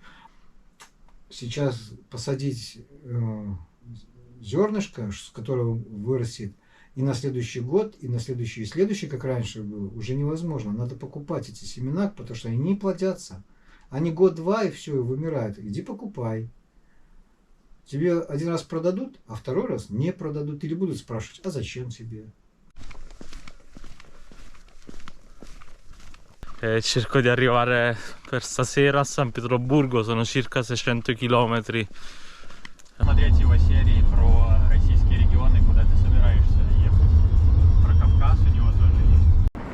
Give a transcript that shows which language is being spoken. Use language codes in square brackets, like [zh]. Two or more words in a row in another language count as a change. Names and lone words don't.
[ru] Сейчас посадить зернышко, с которого вырастет и на следующий год, и на следующий, и следующий, как раньше было, уже невозможно. Надо покупать эти семена, потому что они не плодятся. Они год-два, и все, и вымирают. Иди покупай. Тебе один раз продадут, а второй раз не продадут. Или будут спрашивать, а зачем тебе? [it] Cerco di arrivare per stasera a San Pietroburgo, sono circa 600 километров. [ru] Смотреть его серии про российские регионы, куда ты собираешься ехать. Про Кавказ у него тоже есть.